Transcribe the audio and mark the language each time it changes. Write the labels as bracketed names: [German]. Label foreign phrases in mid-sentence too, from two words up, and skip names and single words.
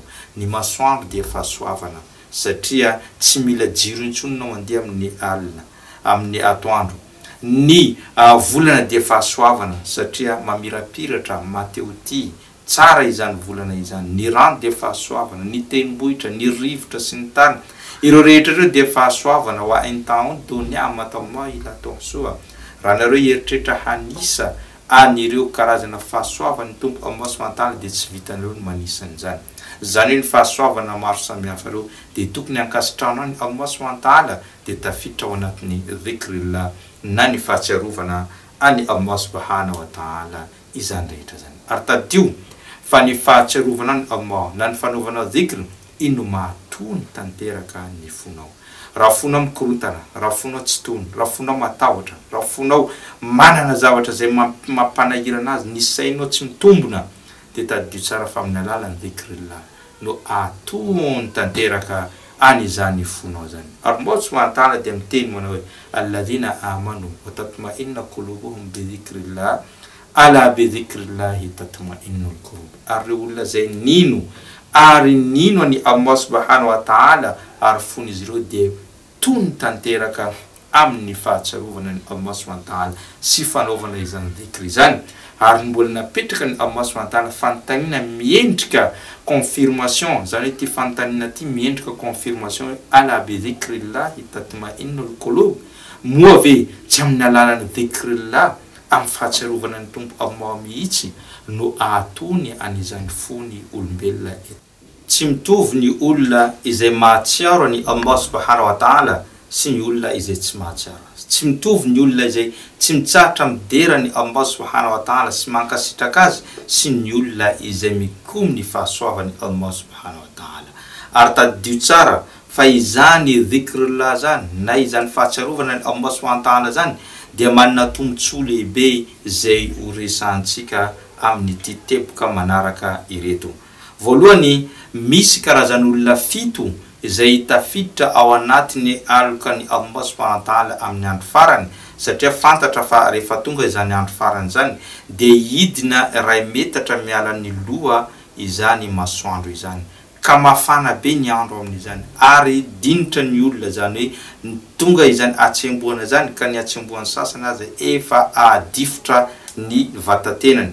[Malagasy] Ny masoandro dia fahasoavana satria tsy mila jiro intsony anao mandeha amin'ny alina amin'ny atoandro. Ny volana dia fahasoavana satria mamirapiratra mateoty tsara izany volana izany. Ny rano dia fahasoavana, ny tendrombohitra, ny rivotra sy ny tany, ireo rehetra ireo dia fahasoavana. [Arabic] وإن تعدوا نعمة الله لا تحصوها. [Malagasy] Raha nareo eritreritra hanisa anireo karazana fahasoavana ny tompo Allah [Arabic] سبحانه وتعالى [Malagasy] dia tsy vitanareo ny manisa an'izany. Zany hoe ny fahasoavana maro samihafa ireo dia tokony hankasitrahana ny Allah [Arabic] سبحانه وتعالى [Malagasy] dia tafiditra ao anatin'ny dhikrillah na ny fahatsiarovana any Allah [Arabic] سبحانه وتعالى [Malagasy] izany rehetra zany. Ary tadio fa ny fahatsiarovana ny Allah na ny fanaovana dhikr ino mahatony tanteraka ny fonao. Raha fonao mikorotana, raha fonao tsy tony, raha fonao matahotra, raha fonao manana zavatra zay mampanahirana azy, ny sainao tsy mitombona dia tadio tsara fa amin'ny alalan'ny dhikrillah no atony tanteraka any izany fonao zany. Ary Allah [Arabic] سبحانه وتعالى [Malagasy] dia miteny manao hoe [Arabic] الذين آمنوا وتطمئن قلوبهم بذكر الله ألا بذكر الله تطمئن القلوب. [Malagasy] Ary olona zay nino ary nino any Allah [Arabic] سبحانه وتعالى [Malagasy] ary fon'izy ireo dia tony tanteraka amin'ny fahatsiarovana ny Allah [Arabic] سبحانه وتعالى [Malagasy] sy fanaovana izany dhikr izany. Ary mbola napetraka ny Allah subhanahu wa ta'ala fanontaniana miendrika confirmation. Zany hoe ty fanontaniana ty miendrika confirmation [Arabic] ألا بذكر الله تطمئن القلوب. [Malagasy] Moa ve tsy amin'ny alalan'ny dhikrillah amin'ny fahatsiarovana ny tompo Allah mihitsy no ahatony an'izany fony olombelona. Tsy mitovy ny olona izay mahatsiaro ny Allah [Arabic] سبحانه وتعالى [Malagasy] sy ny olona izay tsy mahatsiaro. Tsy mitovy ny olona izay tsy mitsahatra midera ny Allah [Arabic] سبحانه وتعالى [Malagasy] sy mankasitraka azy sy ny olona izay mikomy ny fahasoavany Allah [Arabic] سبحانه وتعالى. [Malagasy] Ary tadio tsara fa izany dhikrillah zany na izany fahatsiarovana ny Allah [Arabic] سبحانه وتعالى [Malagasy] zany dia manana tombontsoa lehibe zay horesantsika amin'ny ty teboka manaraka ireto. Voalohany, misy karazan'olona fito izay tafiditra ao anatiny alokany Allah [Arabic] سبحانه وتعالى [Malagasy] amin'ny andro farany satria fantatra fa rehefa tonga izany andro farany zany dia hidina ray metatra miala ny loha izany masoandro izany ka mafana be ny andro amin'izany ary dinitra ny olona zany hoe tonga izany atsemboana zany ka ny atsemboan'ny sasany azy efa adifotra ny vatatenany.